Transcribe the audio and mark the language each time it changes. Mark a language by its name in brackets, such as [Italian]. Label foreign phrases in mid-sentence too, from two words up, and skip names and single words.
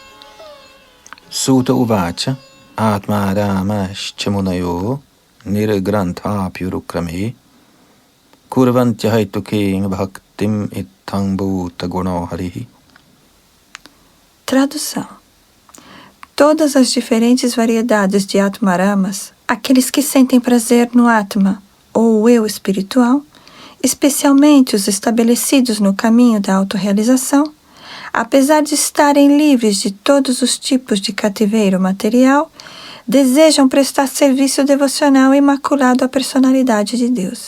[Sanskrit] सूत उवाच आत्मारामाश्च मुनयो निर्ग्रन्था अप्युरुक्रमे कुर्वन्त्यहैतुकीं भक्तिम् इत्थम्भूतगुणो हरिः. [Portuguese] Tradução. Todas as diferentes variedades de Atmaramas, aqueles que sentem prazer no Atma, ou o eu espiritual, especialmente os estabelecidos no caminho da autorrealização, apesar de estarem livres de todos os tipos de cativeiro material, desejam prestar serviço devocional imaculado à personalidade de Deus.